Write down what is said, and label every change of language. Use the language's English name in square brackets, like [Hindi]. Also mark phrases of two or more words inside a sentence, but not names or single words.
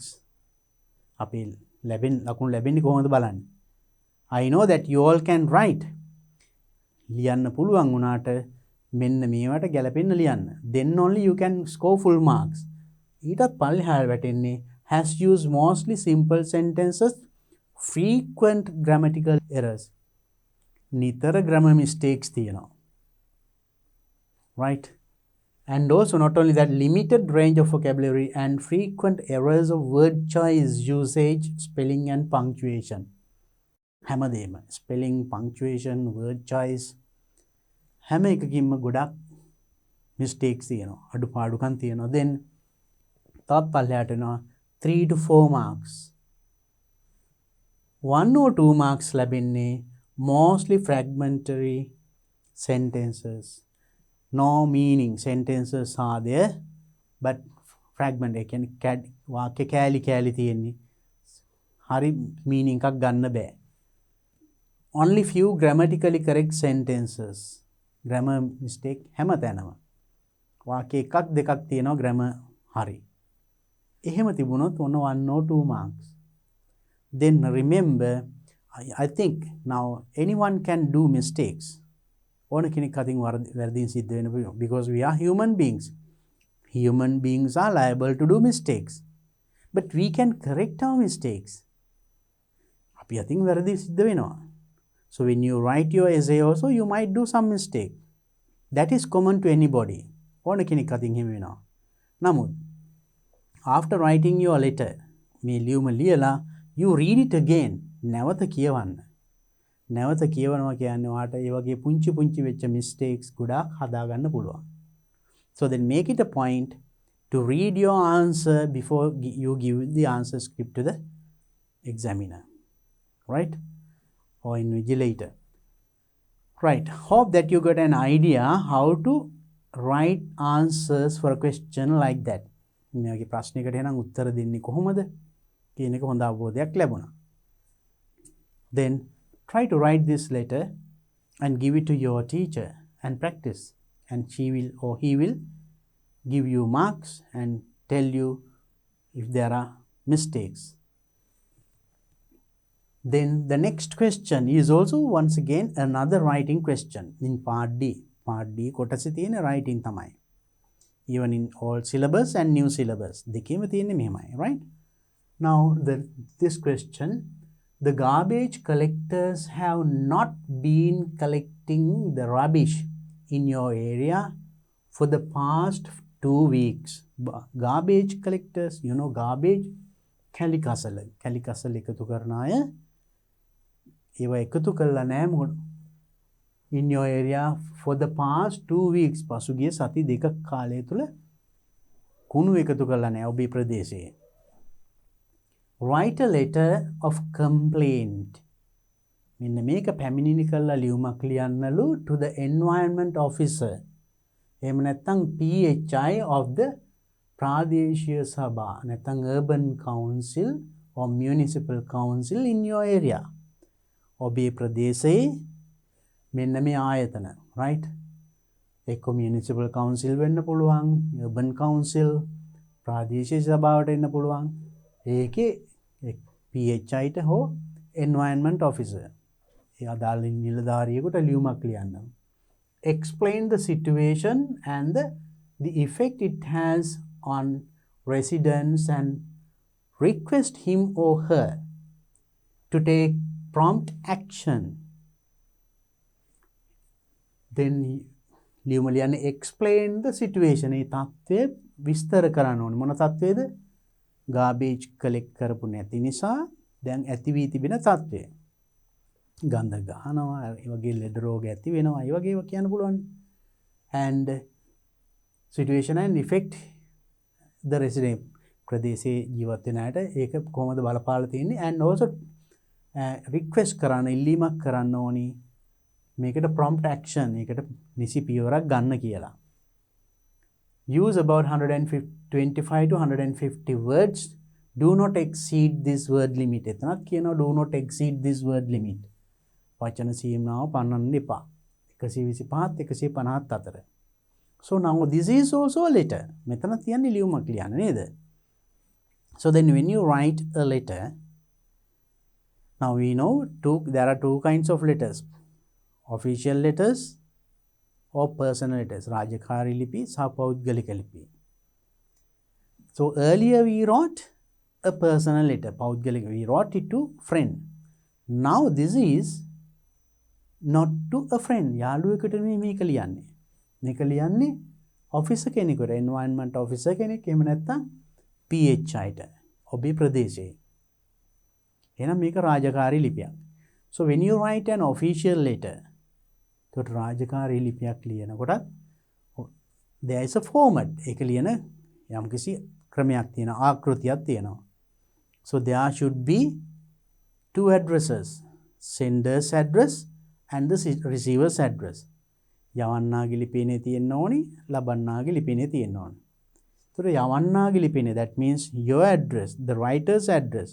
[Sinhala] අපි ලකුණු ලැබෙන්නේ කොහොමද බලන්න. [English] I know that you all can write. [Sinhala] ලියන්න පුළුවන් වුණාට මෙන්න මේවට ගැලපෙන්න ලියන්න. [English] Then only you can score full marks. [Sinhala] ඊටත් පල්ලෙහාට වැටෙන්නේ [English] has used mostly simple sentences, frequent grammatical errors. [Sinhala] නිතර [English] grammar mistakes [Sinhala] තියෙනවා. Right? [English] And also not only that, limited range of vocabulary and frequent errors of word choice, usage, spelling and punctuation. [Sinhala] හැමදේම [English] spelling, punctuation, word choice [Sinhala] හැම එකකින්ම ගොඩක් mistakes තියෙනවා. අඩුපාඩුකම් තියෙනවා. Then තවත් පල්ලෙහාට එනවා [English] 3 to 4 marks. 1 or 2 marks ලැබෙන්නේ mostly fragmentary sentences. No meaning sentences are there, but fragment [Sinhala] කියන්නේ වාක්‍ය කෑලි තියෙන්නේ. හරි meaning එකක් ගන්න බෑ. [English] Only few grammatically correct sentences. Grammar mistake [Sinhala] හැමතැනම. වාක්‍ය එකක් දෙකක් තියෙනවා grammar හරි. එහෙම තිබුණොත් ඔන්න [English] 1 or 2 marks. Then remember, I think now anyone can do mistakes. [Sinhala] ඕන කෙනෙක් අතින් වැරදීන් සිද්ධ වෙන්න පුළුවන්. [English] Because we are human beings. Human beings are liable to do mistakes. But we can correct our mistakes. [Sinhala] අපි අතින් වැරදි සිද්ධ වෙනවා. [English] So when you write your essay also, you might do some mistake. That is common to anybody. [Sinhala] ඕන කෙනෙක් අතින් එහෙම වෙනවා. නමුත් [English] after writing your letter, [Sinhala] මේ ලියුම ලියලා [English] you read it again. [Sinhala] නැවත කියවන්න. නැවත කියවනවා කියන්නේ ඔයාට ඒ වගේ පුංචි වෙච්ච mistakes ගොඩාක් හදාගන්න පුළුවන්. [English] So then make it a point to read your answer before you give the answer script to the examiner. Right? Or invigilator. Right. Hope that you got an idea how to write answers for a question like that. [Sinhala] මේ වගේ ප්‍රශ්නයකට එහෙනම් උත්තර දෙන්නේ කොහොමද කියන එක හොඳ අවබෝධයක් ලැබුණා. [English] Then try to write this letter and give it to your teacher and practice, and she will or he will give you marks and tell you if there are mistakes. Then the next question is also once again another writing question in part D. [Sinhala] Part D කොටසේ තියෙන writing තමයි. [English] Even in old syllabus and new syllabus [Sinhala] දෙකේම තියෙන්නේ මෙහෙමයි, [English] right? Now this question, the garbage collectors have not been collecting the rubbish in your area for the past 2 weeks. Garbage collectors, you know garbage, [Sinhala] කැලි කසල එකතු කරන අය ඒවා එකතු කළා නෑ මොකද [English] in your area for the past 2 weeks. [Sinhala] පසුගිය සති දෙක කාලය තුල කුණු එකතු කළා නෑ ඔබේ ප්‍රදේශයේ. [English] write a letter of complaint. [Sinhala] මෙන්න මේක පැමිණිලි කරලා ලියුමක් ලියන්නලු [English] to the environment officer. [Sinhala] එහෙම නැත්නම් [English] PHI of the [Sinhala] ප්‍රාදේශීය සභා නැත්නම් [English] urban council or municipal council in your area. [Sinhala] ඔබේ ප්‍රදේශයේ මෙන්න මේ ආයතන, right? එක්ක [English] municipal council [Sinhala] වෙන්න පුළුවන්, [English] urban council, [Sinhala] ප්‍රාදේශීය සභාවට එන්න පුළුවන්. ඒකේ PHI ට හෝ [English] environment officer [Sinhala] ඒ අදාළ නිලධාරියෙකුට ලියුමක් ලියන්න. [English] Explain the situation and the effect it has on residents and request him or her to take prompt action. Then [Sinhala] ලියුම ලියන්නේ [English] explain the situation. [Sinhala] ඒ තත්ත්වය විස්තර කරන්න ඕනේ. මොන තත්ත්වයේද? [English] garbage collect [Sinhala] කරපු නැති නිසා දැන් ඇති වී තිබෙන තත්ත්වය. ගඳ ගහනවා, ඒ වගේ ලෙඩ රෝග ඇති වෙනවා, ඒ වගේ ඒවා කියන්න පුළුවන්. [English] And situation and effect the resident [Sinhala] ප්‍රදේශයේ ජීවත් වෙන අයට ඒක කොහොමද බලපාලා තියෙන්නේ, [English] and also request [Sinhala] කරන්න, ඉල්ලීමක් කරන්න ඕනි මේකට [English] prompt action, [Sinhala] ඒකට නිසි පියවරක් ගන්න කියලා. [English] Use about 125 to 150 words. Do not exceed this word limit. [Sinhala] එතනත් කියනවා [English] do not exceed this word limit. [Sinhala] වචන සීමාව පන්නන්න එපා. 125 150 අතර. [English] So now this is also a letter. [Sinhala] මෙතන තියන්නේ ලියුමක් ලියන්න නේද? [English] So then when you write a letter, now we know there are two kinds of letters. Official letters or personal letters. [Sinhala] රාජකාරී ලිපි සහ පෞද්ගලික ලිපි. [English] So earlier we wrote a personal letter. පෞද්ගලික, we wrote it to friend. Now this is not to a friend. [Sinhala] යාළුවෙකුට මේක ලියන්නේ. මේක ලියන්නේ officer කෙනෙකුට, [English] environment officer [Sinhala] කෙනෙක්, එහෙම නැත්නම් PHI ට ඔබේ ප්‍රදේශයේ. එහෙනම් මේක රාජකාරී ලිපියක්. [English] So when you write an official letter, [Sinhala] ඒකට රාජකාරී ලිපියක් ලියනකොට [English] there is a format. [Sinhala] ඒක ලියන යම්කිසි ක්‍රමයක් තියෙනවා, ආකෘතියක් තියෙනවා. [English] So there should be two addresses, sender's address and the receiver's address. [Sinhala] යවන්නාගේ ලිපිනේ තියෙන්න ඕනි, ලබන්නාගේ ලිපිනේ තියෙන්න ඕනි. ඒතර යවන්නාගේ ලිපිනේ, [English] that means your address, the writer's address.